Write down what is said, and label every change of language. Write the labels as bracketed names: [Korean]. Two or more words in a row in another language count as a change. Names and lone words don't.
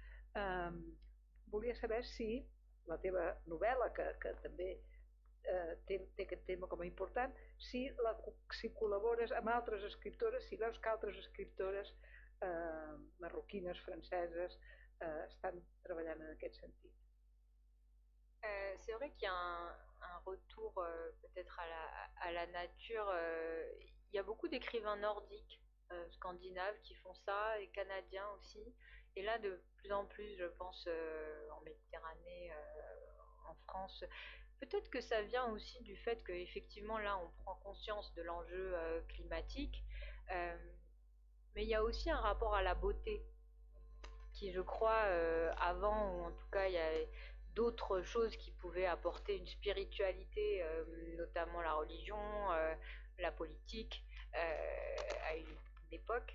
[Catalan] Volia saber si la teva novel·la, que també té aquest tema com a important, si col·labores amb altres escriptores, si veus que altres escriptores marroquines, franceses, estan treballant en aquest sentit. [French] C'est vrai qu'il y a un retour peut-être à la nature. Il y a beaucoup d'écrivains nordiques, scandinaves qui font ça, et canadiens aussi. Et là, de plus en plus, je pense, en Méditerranée, en France, peut-être que ça vient aussi du fait qu'effectivement, là, on prend conscience de l'enjeu climatique, mais il y a aussi un rapport à la beauté qui, je crois, avant, ou en tout cas, il y a d'autres choses qui pouvaient apporter une spiritualité, notamment la religion, la politique, à une époque.